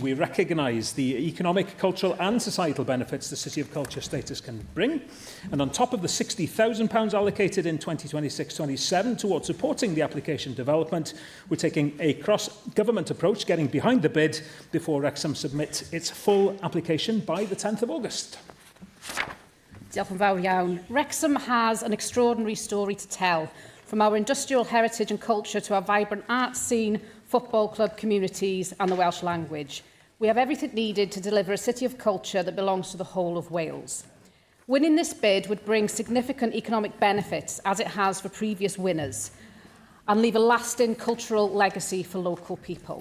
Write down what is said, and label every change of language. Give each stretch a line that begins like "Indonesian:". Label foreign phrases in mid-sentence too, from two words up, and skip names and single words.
English: We recognise the economic, cultural and societal benefits the City of Culture status can bring. And on top of the £60,000 allocated in 2026-27 towards supporting the application development, we're taking a cross-government approach, getting behind the bid before Wrexham submit its full application by the 10th of August.
Welsh: Diolch yn fawr iawn.
English: Wrexham has an extraordinary story to tell, from our industrial heritage and culture to our vibrant art scene, football club communities and the Welsh language. We have everything needed to deliver a city of culture that belongs to the whole of Wales. Winning this bid would bring significant economic benefits, as it has for previous winners, and leave a lasting cultural legacy for local people.